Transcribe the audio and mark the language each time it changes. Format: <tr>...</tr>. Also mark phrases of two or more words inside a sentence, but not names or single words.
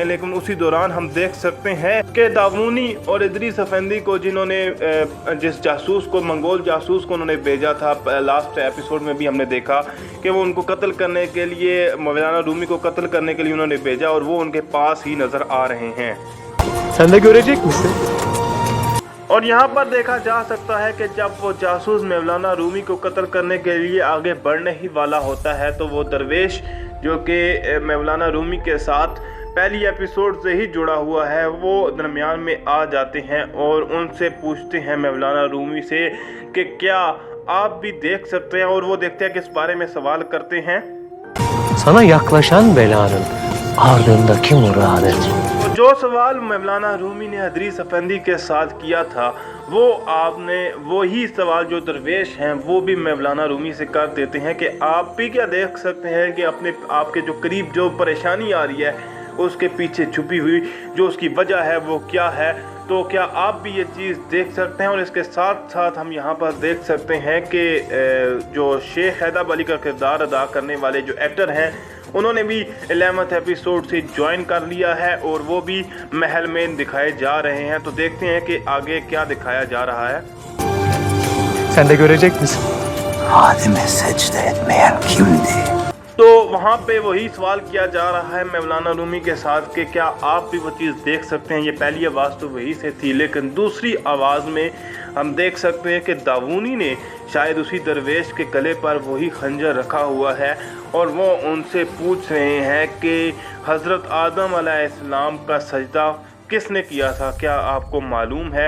<ur>لیکن اسی دوران ہم دیکھ سکتے ہیں کہ داؤنی اور ادریس آفندی کو، جنہوں نے جس جاسوس کو، منگول جاسوس کو انہوں نے بھیجا تھا، لاسٹ ایپیسوڈ میں بھی ہم نے دیکھا کہ وہ ان کو قتل کرنے کے لیے، مولانا رومی کو قتل کرنے کے لیے انہوں نے بھیجا، اور وہ ان کے پاس ہی نظر آ رہے ہیں.</ur> <tr>Sen de görecek misin?</tr> <ur>اور یہاں پر دیکھا جا سکتا ہے کہ جب وہ جاسوس مولانا رومی کو قتل کرنے کے لیے آگے بڑھنے ہی والا ہوتا ہے تو وہ درویش جو کہ مولانا رومی کے ساتھ پہلی ایپیسوڈ سے ہی جڑا ہوا ہے، وہ درمیان میں آ جاتے ہیں اور ان سے پوچھتے ہیں مولانا رومی سے کہ کیا آپ بھی دیکھ سکتے ہیں. اور وہ دیکھتے ہیں کہ اس بارے میں سوال کرتے ہیں.</ur> <tr>Sana yaklaşan belanın ardındaki muradet.</tr> <ur>جو سوال مولانا رومی نے ادریس آفندی کے ساتھ کیا تھا، وہ آپ نے وہی سوال جو درویش ہیں وہ بھی مولانا رومی سے کر دیتے ہیں کہ آپ بھی کیا دیکھ سکتے ہیں کہ آپ کے جو قریب جو پریشانی آ رہی ہے اس کے پیچھے چھپی ہوئی جو اس کی وجہ ہے وہ کیا ہے. تو کیا آپ بھی یہ چیز دیکھ سکتے ہیں۔ اور اس کے ساتھ ساتھ ہم یہاں پر دیکھ سکتے ہیں کہ جو شیخ حیدر علی کا کردار ادا کرنے والے جو ایکٹر ہیں انہوں نے بھی 11th ایپیسوڈ سے جوائن کر لیا ہے اور وہ بھی محل میں دکھائے جا رہے ہیں. تو دیکھتے ہیں کہ آگے کیا دکھایا جا رہا ہے.</ur> <tr>Sen de görecek misin? Adem'e secde etmeyen kimdi?</tr> <ur>تو وہاں پہ وہی سوال کیا جا رہا ہے مولانا رومی کے ساتھ کہ کیا آپ بھی وہ چیز دیکھ سکتے ہیں. یہ پہلی آواز تو وہی سے تھی، لیکن دوسری آواز میں ہم دیکھ سکتے ہیں کہ داؤنی نے شاید اسی درویش کے گلے پر وہی خنجر رکھا ہوا ہے اور وہ ان سے پوچھ رہے ہیں کہ حضرت آدم علیہ السلام کا سجدہ کس نے کیا تھا، کیا آپ کو معلوم ہے.</ur>